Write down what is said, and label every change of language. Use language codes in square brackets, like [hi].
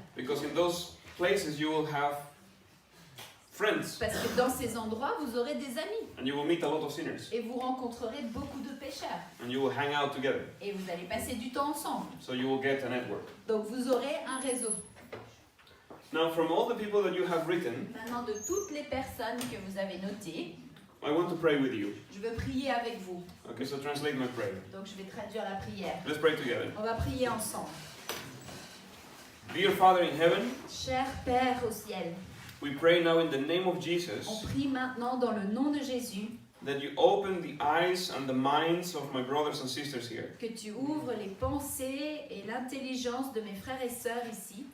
[en] because in those places you will have friends [fr] Parce que dans ces endroits, vous aurez des amis [en] and you will meet a lot of sinners [fr] et vous rencontrerez beaucoup de pécheurs [en] and you will hang out together, [fr] et vous allez passer du temps ensemble. [en] so you will get a network. [fr] Donc vous aurez un réseau. [en] Now, from all the people that you have written, [fr] Maintenant, de toutes les personnes que vous avez notées, [en] I want to pray with you. [fr] je veux prier avec vous. [en] Okay, so translate my prayer. [fr] Donc je vais traduire la prière. [en] Let's pray together. [fr] On va prier ensemble. [en] Dear Father in heaven, [fr] Cher Père au ciel, [en] we pray now in the name of [fr] on [en] Jesus [fr] prie maintenant dans le nom de Jésus [en] that you open the eyes and the minds of my brothers and sisters here. [fr] que tu ouvres les pensées et l'intelligence de mes frères et sœurs ici,